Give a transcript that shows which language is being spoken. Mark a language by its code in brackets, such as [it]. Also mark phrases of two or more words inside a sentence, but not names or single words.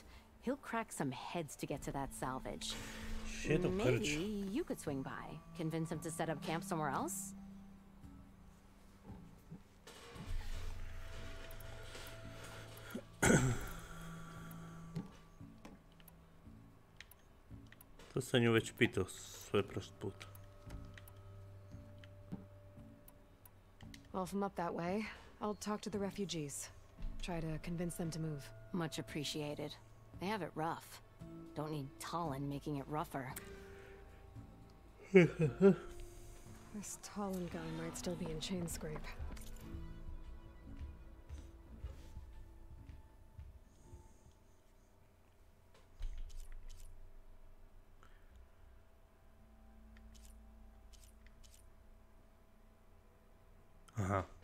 [en] He'll crack some heads to get to that salvage. Maybe you could swing by, convince him to set up camp somewhere else? [sr] To sam nju već pitao sve prošli put. [en] Well, if I'm up that way, I'll talk to the refugees. Try to convince them to move. Much appreciated. They have it rough. Don't need Talon making it rougher. This Talon guy might still be in chain scrape. Aha.